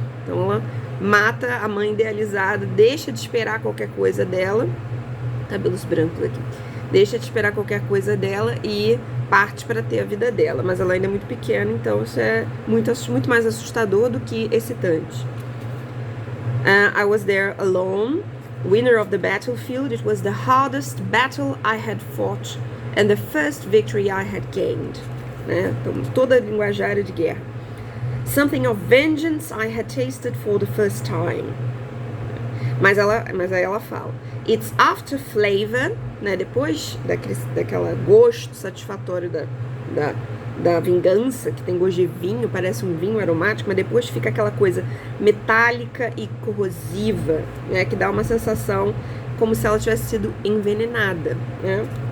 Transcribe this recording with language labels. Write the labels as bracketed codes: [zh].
[pt] Então ela mata a mãe idealizada, deixa de esperar qualquer coisa dela, cabelos brancos aqui, deixa de esperar qualquer coisa dela e parte para ter a vida dela, mas ela ainda é muito pequena, então isso é muito mais assustador do que excitante. [en] I was there alone, winner of the battlefield, it was the hardest battle I had fought and the first victory I had gained. [pt] Né? Então, toda a linguajária de guerra. [en] Something of vengeance I had tasted for the first time. [pt] Mas aí ela fala, [en] it's after flavor, [pt] né? Depois daquela gosto satisfatório da vingança, que tem gosto de vinho, parece um vinho aromático, mas depois fica aquela coisa metálica e corrosiva, né? Que dá uma sensação como se ela tivesse sido envenenada, né?